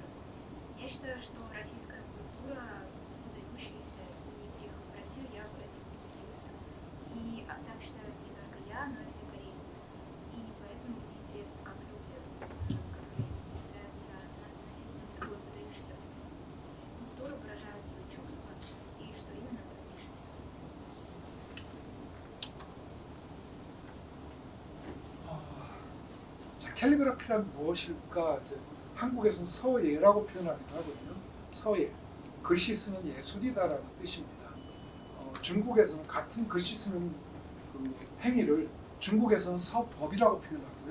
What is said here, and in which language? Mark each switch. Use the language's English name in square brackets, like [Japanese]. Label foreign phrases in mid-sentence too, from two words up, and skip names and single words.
[Russian] Я считаю, что российская культура, выдающаяся, и приехав в Россию, я в этом убедился. И так считают не только я, но и все корейцы. И поэтому мне интересно, как люди, которые являются носителями такой выдающейся культуры, выражают свои чувства и что именно вы пишете. [Korean] 자, 캘리그라피란 무엇일까? 이제 한국에서는 서예라고 표현하기도 하거든요. 서예, 글씨 쓰는 예술이다라는 뜻입니다. 중국에서는 같은 글씨 쓰는 그 행위를 중국에서는 서법이라고 표현하고요.